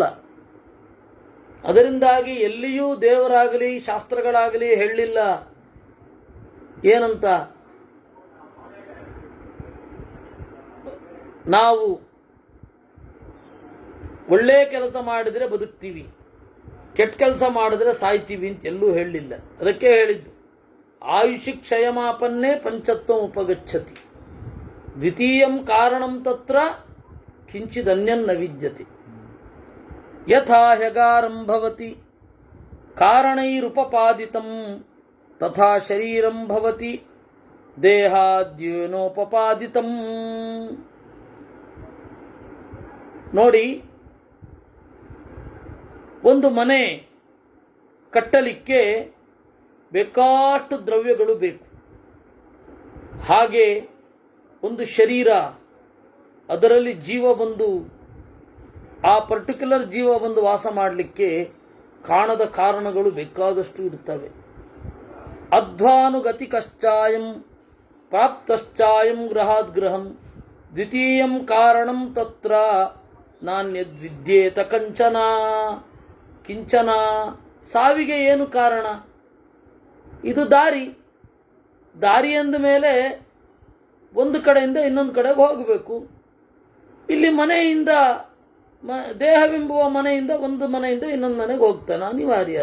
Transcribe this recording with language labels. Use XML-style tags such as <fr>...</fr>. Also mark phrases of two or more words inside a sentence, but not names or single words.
<kn>ಅದರಿಂದಾಗಿ ಎಲ್ಲಿಯೂ ದೇವರಾಗಲಿ ಶಾಸ್ತ್ರಗಳಾಗಲಿ ಹೇಳಿಲ್ಲ ಏನಂತ, ನಾವು ಒಳ್ಳೆ ಕೆಲಸ ಮಾಡಿದರೆ ಬದುಕ್ತೀವಿ, ಕೆಟ್ಟ ಕೆಲಸ ಮಾಡಿದ್ರೆ ಸಾಯ್ತೀವಿ ಅಂತ ಎಲ್ಲೂ ಹೇಳಲಿಲ್ಲ. ಅದಕ್ಕೆ ಹೇಳಿದ್ದು</kn> <sa>ಆಯುಷಿ ಕ್ಷಯಮಾಪನ್ನೇ ಪಂಚತ್ವಂ ಉಪಗಚ್ಚತಿ ದ್ವಿತೀಯಂ ಕಾರಣಂ ತತ್ರ ಕಿಂಚಿದನ್ಯನ್ನ ವಿದ್ಯತೆ. ಯಥಾ ಹ್ಯಗಾರಂ ಭವತಿ ಕಾರಣೈರುಪಪಾದಿತಂ ತಥಾ ಶರೀರಂ ಭವತಿ ದೇಹಾದ್ಯೇನೋಪಪಾದಿತಂ.</sa> <kn>ನೋಡಿ, ಒಂದು ಮನೆ ಕಟ್ಟಲಿಕ್ಕೆ ಬೇಕಾಷ್ಟು ದ್ರವ್ಯಗಳು ಬೇಕು. ಹಾಗೆ ಒಂದು ಶರೀರ, ಅದರಲ್ಲಿ ಜೀವ ಬಂದು ಆ ಪರ್ಟಿಕ್ಯುಲರ್ ಜೀವ ಬಂದು ವಾಸ ಮಾಡಲಿಕ್ಕೆ ಕಾಣದ ಕಾರಣಗಳು ಬೇಕಾದಷ್ಟು ಇರ್ತವೆ.</kn> <sa>ಅಧ್ವಾನುಗತಿ ಕಶ್ಚಾಯಂ ಪ್ರಾಪ್ತಶ್ಚಾಯಂ ಗೃಹಾದ್ ಗೃಹಂ ದ್ವಿತೀಯಂ ಕಾರಣಂ ತತ್ರ ನಾನ್ಯದ್ವಿದ್ಯೇತ ಕಂಚನ ಕಿಂಚನ.</sa> <kn>ಸಾವಿಗೆ ಏನು ಕಾರಣ? ಇದು ದಾರಿ. ದಾರಿ ಅಂದ ಮೇಲೆ ಒಂದು ಕಡೆಯಿಂದ ಇನ್ನೊಂದು ಕಡೆಗೆ ಹೋಗಬೇಕು. ಇಲ್ಲಿ ಮನೆಯಿಂದ ದೇಹವೆಂಬುವ ಮನೆಯಿಂದ ಒಂದು ಮನೆಯಿಂದ ಇನ್ನೊಂದು ಮನೆಗೆ ಹೋಗ್ತಾನೆ, ಅನಿವಾರ್ಯ.</kn>